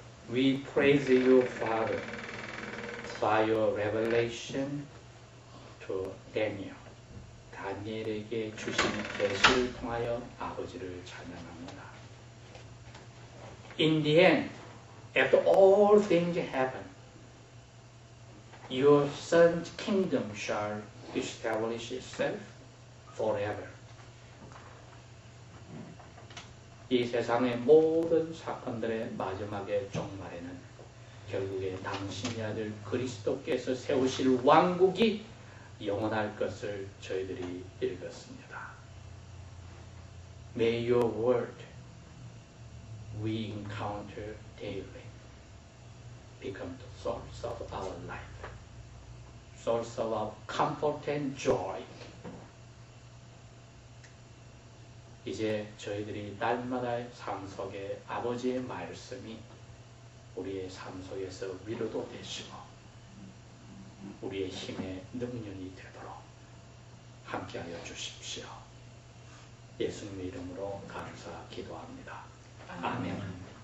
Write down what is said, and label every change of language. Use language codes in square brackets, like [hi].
[en] We praise you, Father, by your revelation to Daniel. [ko] 다니엘에게 주신 계시를 통하여 아버지를 찬양합니다. [en] In the end, after all things happen, your Son's kingdom shall establish itself forever. [ko] 이 세상의 모든 사건들의 마지막에 종말에는 결국에 당신의 아들 그리스도께서 세우실 왕국이 영원할 것을 저희들이 읽었습니다. [en] May your word we encounter daily become the source of our life, source of our comfort and joy. [ko] 이제 저희들이 날마다 삶 속에 아버지의 말씀이 우리의 삶 속에서 위로도 되시고 우리의 힘의 능력이 되도록 함께하여 주십시오. 예수님의 이름으로 감사 기도합니다. 아멘.